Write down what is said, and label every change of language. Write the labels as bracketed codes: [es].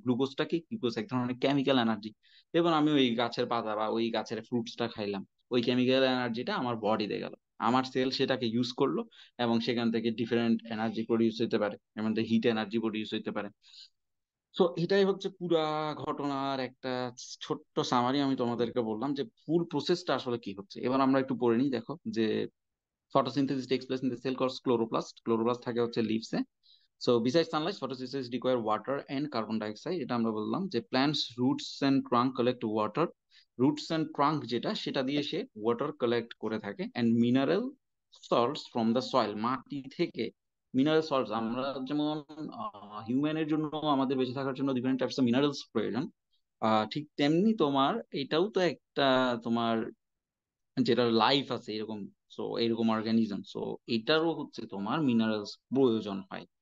[bn] গ্লুকোজটা কি, গ্লুকোজ এক ধরনের কেমিক্যাল এনার্জি। এবং আমি ওই গাছের পাতা বা ওই গাছের ফ্রুটসটা খাইলাম, ওই কেমিক্যাল এনার্জিটা আমার বডিতে গেল, আমার সেল সেটাকে ইউজ করলো, এবং সেখান থেকে ডিফারেন্ট এনার্জি প্রডিউস হতে পারে, যেমন হিট এনার্জি প্রডিউস হতে পারে। তো এটাই হচ্ছে পুরা ঘটনার একটা ছোট্ট সামারি আমি তোমাদেরকে বললাম, যে ফুল প্রসেসটা আসলে কি হচ্ছে। এবার আমরা একটু পড়ে নিই। দেখো যে [en] photosynthesis takes place in the cell called chloroplast. [bn] Chloroplast থাকে হচ্ছে leaves A. [en] So besides sunlight, photosynthesis require water and carbon dioxide. [bn] এটা আমরা বললাম যে [en] plants roots and trunk collect water. Roots and trunk [bn] যেটা, সেটা দিয়ে সে [en] water collect [bn] করে থাকে, [en] and mineral salts from the soil, [bn] মাটি থেকে মিনারেল সল্টস। আমরা যেমন হিউম্যানের জন্য, আমাদের বেঁচে থাকার জন্য ডিফারেন্ট টাইপস অফ মিনারেলস প্রয়োজন, ঠিক তেমনি তোমার এটাও তো একটা তোমার যেটা লাইফ আছে এরকম, সো এরকম অর্গানিজম, সো এটারও হচ্ছে তোমার মিনারেলস প্রয়োজন হয়।